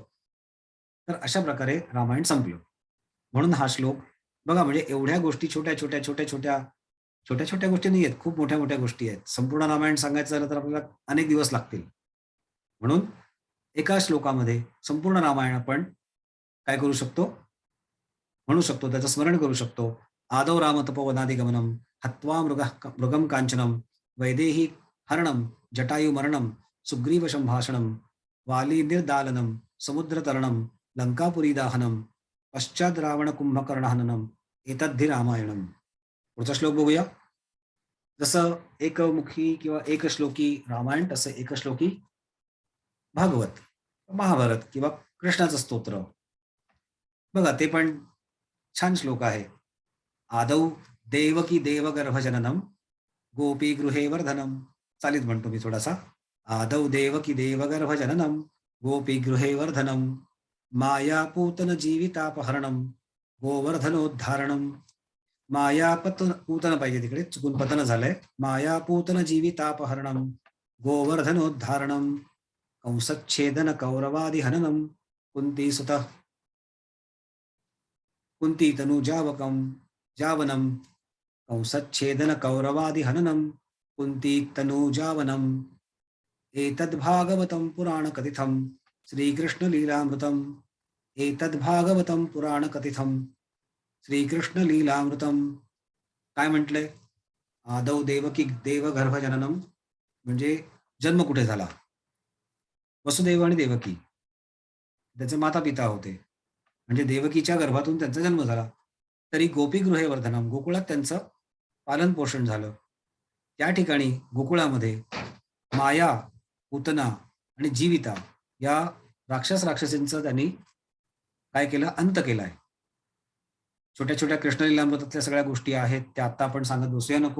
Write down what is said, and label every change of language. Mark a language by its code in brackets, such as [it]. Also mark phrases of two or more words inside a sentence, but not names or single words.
[mr] तर अशा प्रकारे रामायण संपलं. म्हणून हा श्लोक बघा, म्हणजे एवढ्या गोष्टी छोट्या-छोट्या गोष्टी नाही आहेत. खूप मोठ्या-मोठ्या गोष्टी आहेत. संपूर्ण रामायण सांगायचं झालं तर आपल्याला अनेक दिवस लागतील. म्हणून एका श्लोकामध्ये संपूर्ण रामायण आपण काय करू शकतो? म्हणू शकतो, त्याचं स्मरण करू शकतो. [sa] आदौ राम तपोवनादिगमनम हत्वा मृगम कांचनम वैदेही हरणम जटायु मरणम सुग्रीव संभाषणम वाली निर्दालनम समुद्रतरणम लंकापुरी दाहनम पश्चात रावण कुंभकर्ण हननम एतद्धि रामायणम. [mr] पुढचा श्लोक बघूया. जसं एकमुखी किंवा एकश्लोकी रामायण, तसं एकश्लोकी भागवत, महाभारत किंवा कृष्णाचं स्तोत्र. बघा, ते पण छान श्लोक आहे. [sa] आदौ देवकी देवगर्भजननम गोपी गृहे वर्धनम. [mr] चालीत म्हणतो मी थोडासा. [sa] आदौ देवकी देवगर्भजननम गोपी गृहे वर्धनम मायापूतन जीवितापहरणम गोवर्धनोद्धारणम. [mr] पूतन पाहिजे, तिकडे चुकून पतन झालंय. [sa] मायापूतन जीवितापहरणम गोवर्धनोद्धारणम कंसच्छेदन कौरवादि हननम कुंती सुत कुंती तनुजावकम जावनम कंसच्छेदन कौरवादि हननम कुंती तनुजावनम एतद्भागवतं पुराण कथितं श्रीकृष्ण लीलामृतम. एतद्भागवतं पुराण कथितं श्रीकृष्ण लीलामृतम. [mr] काय म्हटलंय? [sa] आदौ देवकी देवगर्भजननम [mr] म्हणजे जन्म कुठे झाला? वसुदेव आणि देवकी त्याचे माता पिता होते, म्हणजे देवकीच्या गर्भातून त्यांचा जन्म झाला. [sa] तरी गोपी गृहे वर्धनम, [mr] गोकुळात त्यांचं पालन पोषण झालं. त्या ठिकाणी गोकुळामध्ये माया, पूतना आणि जीविता या राक्षसींचं त्यांनी काय केलं? अंत केलाय. छोट्या छोट्या कृष्णलीलामृतातल्या सगळ्या गोष्टी आहेत त्या आता आपण सांगत बसूया नको.